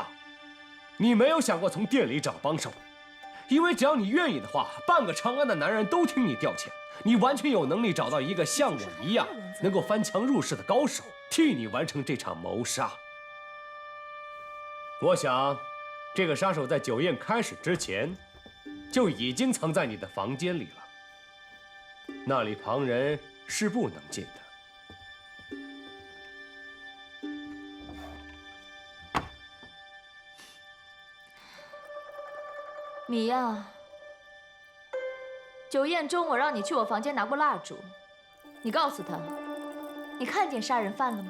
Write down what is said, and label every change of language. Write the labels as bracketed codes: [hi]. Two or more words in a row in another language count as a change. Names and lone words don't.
[zh] 你沒有想過從店裡找幫手，因為只要你願意的話，半個長安的男人都聽你調遣。你完全有能力找到一個像我一樣能夠翻牆入室的高手，替你完成這場謀殺。我想，這個殺手在酒宴開始之前，就已經藏在你的房間裡了，那裡旁人是不能進的。你呀，酒宴中我让你去我房间拿过蠟烛，你告訴他，你看見殺人犯了嗎？